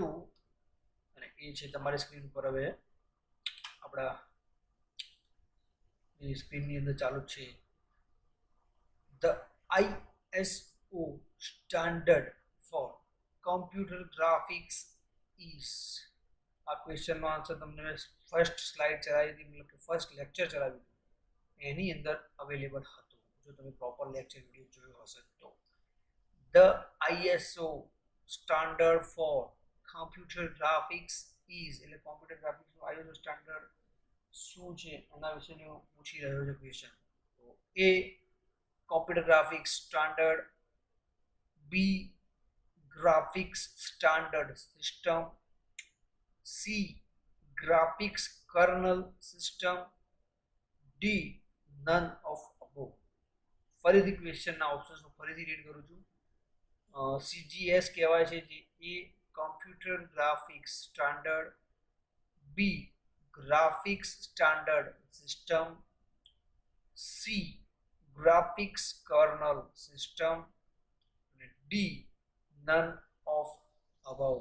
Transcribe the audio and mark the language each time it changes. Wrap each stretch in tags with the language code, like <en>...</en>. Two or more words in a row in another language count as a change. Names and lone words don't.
<gu>અને એ છે તમારી સ્ક્રીન પર હવે આપણા એ સ્ક્રીનની અંદર ચાલુ છે.</gu> <en>The ISO standard for computer graphics is.</en> <gu>આ</gu> <en>questionનો answer</en> <gu>તમને</gu> <en>first slide</en> <gu>ચલાવી હતી, મતલબ કે</gu> <en>first lecture</en> <gu>ચલાવ્યું એની અંદર અવેલેબલ હતું, જો તમે</gu> <en>proper lecture video</en> <gu>જોયો હશે તો.</gu> <en>The ISO standard for computer graphics is,</en> <gu>એટલે</gu> <en>computer graphicsનું ISO standard</en> <gu>શું છે એના વિશેનું પૂછી રહ્યો છે ક્વેશ્ચન.</gu> <en>તો A computer graphics standard, B graphics standard system, C graphics kernel system, D none of above.</en> <gu>ફરીથી</gu> <en>questionના options</en> <gu>ફરીથી રીડ કરું છું.</gu> <en>CGS</en> <gu>કહેવાય છે, જે</gu> <en>A computer graphics standard, B graphics standard system, C graphics kernel system અને D none of above.</en>